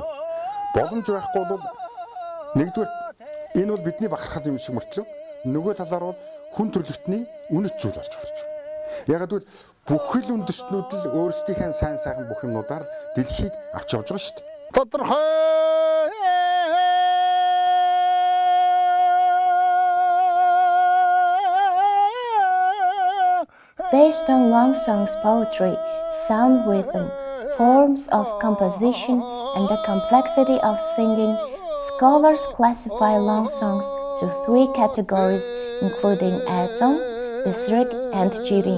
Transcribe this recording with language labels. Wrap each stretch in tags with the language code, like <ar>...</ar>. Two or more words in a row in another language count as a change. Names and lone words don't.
<mn>Боломж байхгүй бол нэгдүгээр энэ бол бидний бахархал юм шиг мөртлөө нөгөө талаар бол хүн төрлөختний үнэт зүйл болж орж байна. Яг гэвэл бүхэл үндэстнүүд л өөрсдийнхээ сайн сайхан бүх юмнуудаар дэлхийг авч явж байгаа шүү дээ. Тодорхой</mn> <en>Based on long songs poetry, sound rhythm, forms of composition, and the complexity of singing, scholars classify long songs to 3 categories, including Atom, Bisrik, and Jirin.</en>